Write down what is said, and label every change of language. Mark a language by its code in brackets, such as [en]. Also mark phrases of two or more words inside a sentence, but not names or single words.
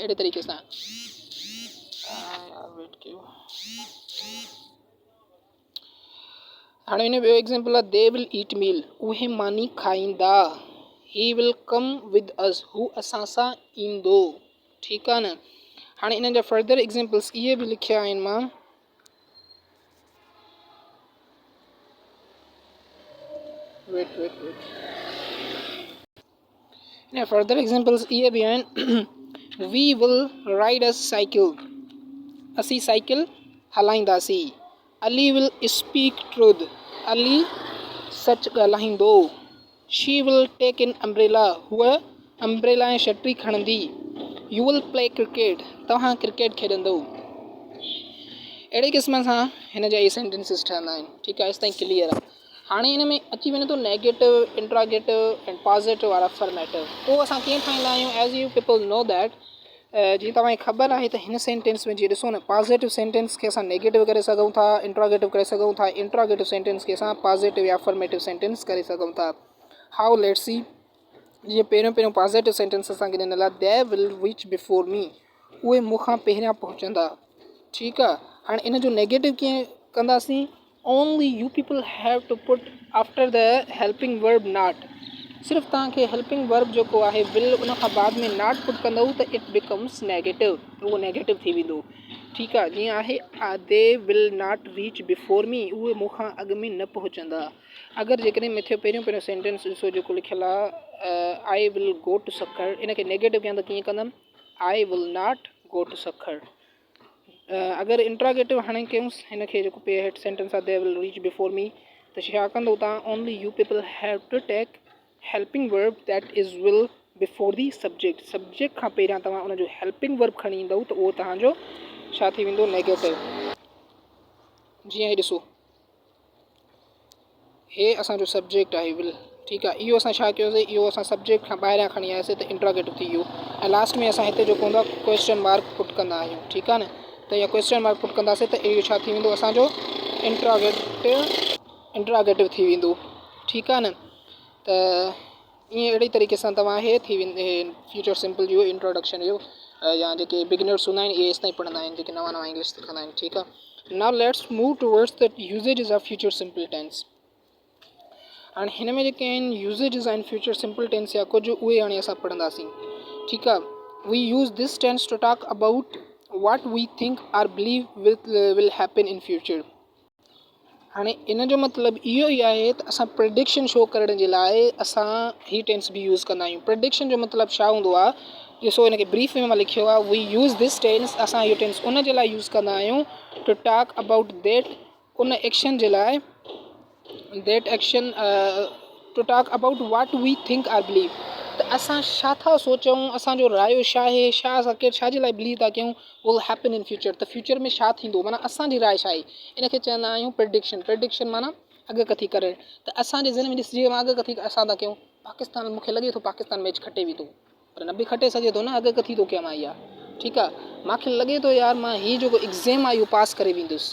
[sd] अहिड़े तरीक़े सां वेट कयो. हाणे हिन ॿियो एग्ज़ाम्पल आहे [en] they will eat meal. [sd] उहे मानी खाईंदा. [en] He will come with us. [sd] हू असां सां ईंदो, ठीकु आहे न. हाणे इन्हनि जा [en] further examples [sd] इहे बि लिखिया आहिनि मां. वेट हिन जा [en] further examples [sd] इहे बि आहिनि. [en] We will ride a cycle. [sd] असीं साइकिल हलाईंदासीं. [en] Ali will speak truth. [sd] अली सच ॻाल्हाईंदो। [en] She will take an umbrella, [sd] हूअ अम्ब्रेला ऐं छटी खणंदी। [en] You will play cricket, [sd] तव्हां क्रिकेट खेॾंदो। अहिड़े क़िस्म सां हिन जा इहे सेंटेंसिस ठहंदा आहिनि। ठीकु आहे, तेसिताईं क्लियर आहे। हाणे हिन में अची वञे थो [en] negative, interrogative and positive [sd] और अफर्मेटिव। पोइ असां कीअं ठाहींदा आहियूं? [en] as you people know that, [sd] जीअं तव्हांखे ख़बर आहे त हिन सेंटेंस में जीअं ॾिसो न, [en] positive sentence [sd] खे असां नेगेटिव करे सघूं था, इंट्रागेटिव करे सघूं था, [en] interrogative sentence [sd] खे असां पॉज़िटिव या [en] affirmative sentence [sd] करे सघूं था। [en] How, let's see. [sd] जीअं पहिरियों [en] positive sentence [sd] असांखे ॾिनल आहे, [en] They will reach before me, [sd] उहे मूंखां पहिरियां पहुचंदा। ठीकु आहे। हाणे इन जो नेगेटिव कीअं कंदासीं? [en] Only you people have to put after the helping verb not. [sd] सिर्फ़ु तव्हांखे [en] helping verb [sd] जेको आहे विल, उन खां बाद में [en] not put [sd] कंदव त [en] it becomes negative, [sd] उहो नेगेटिव थी वेंदो। ठीकु आहे। जीअं आहे, [en] They will not reach before me, [sd] उहे मूंखां अॻु में न पहुचंदा। अगरि जेकॾहिं मिथ्यो पहिरियों सेंटेंस ॾिसो जेको लिखियलु आहे, [en] I will go to Sukkur, [sd] इनखे नेगेटिव कयां त कीअं कंदमि? [en] I will not go to Sukkur. [sd] अगरि इंट्रागेटिव हाणे कयूंसि हिनखे, जेको हेठि सेंटेंस आहे, [en] They will reach before me, [sd] त छा कंदो तव्हां? [en] Only you people have to take helping verb that is will before the subject. [sd] सब्जेक्ट खां पहिरियां तव्हां उनजो [en] helping verb [sd] खणी ईंदव त उहो तव्हांजो छा थी वेंदो? नेगेटिव। जीअं हे ॾिसो, हे असांजो सब्जेक्ट आहे विल। ठीकु आहे। इहो असां छा कयोसीं? इहो असां सब्जेक्ट खां ॿाहिरियां खणी आयासीं त इंट्रागेटिव थी वियो। ऐं लास्ट में असां हिते जेको हूंदो आहे [en] question mark put [sd] कंदा आहियूं। ठीकु आहे न? त इहा [en] question mark put [sd] कंदासीं त इहो छा थी वेंदो? असांजो इंट्रागेटिव थी वेंदो। ठीकु आहे न? त ईअं अहिड़ी तरीक़े सां तव्हां हे थी वेंदे [en] future simple [sd] जो इंट्रोडक्शन जो, या जेके बिगिनर्स हूंदा आहिनि इहे तेसिताईं पढ़ंदा आहिनि, जेके नवां इंग्लिश सिखंदा आहिनि। ठीकु आहे। [en] Now let's move towards the usages of future simple tense. [sd] हाणे हिन में जेके आहिनि यूसेजिस आहिनि [en] future simple tense [sd] या कुझु, उहे हाणे असां पढ़ंदासीं। ठीकु आहे। [en] We use this tense to talk about what we think or believe will happen in future। [sd] हाणे इन जो मतिलबु इहो ई आहे त असां [en] prediction show [sd] करण जे लाइ असां ही टेंस बि यूज़ कंदा आहियूं। प्रेडिक्शन जो मतिलबु छा हूंदो आहे? ॾिसो, हिनखे ब्रीफ में मां लिखियो आहे, [en] we use this tense, [sd] असां इहो टेंस उन जे लाइ यूज़ कंदा आहियूं [en] to talk about that, [sd] उन एक्शन जे लाइ, [en] that action to talk about what we think or believe। [sd] त असां छा था सोचूं, असांजो रायो छा आहे, छा असां छा जे लाइ बिलीव था कयूं, [en] will happen in future, [sd] त फ्यूचर में छा थींदो, माना असांजी राय छा आहे। इनखे चवंदा आहियूं प्रेडिक्शन। प्रेडिक्शन माना अॻकथी करणु। त असांजे ज़हन में ॾिस, जीअं मां अॻकथी असां था कयूं, पाकिस्तान, मूंखे लॻे थो पाकिस्तान मैच खटे वेंदो, पर न बि खटे सघे थो न, अॻकथी थो कयां मां इहा। ठीकु आहे। मूंखे लॻे थो यार मां हीउ जेको एग्ज़ाम आहे इहो पास करे वेंदुसि।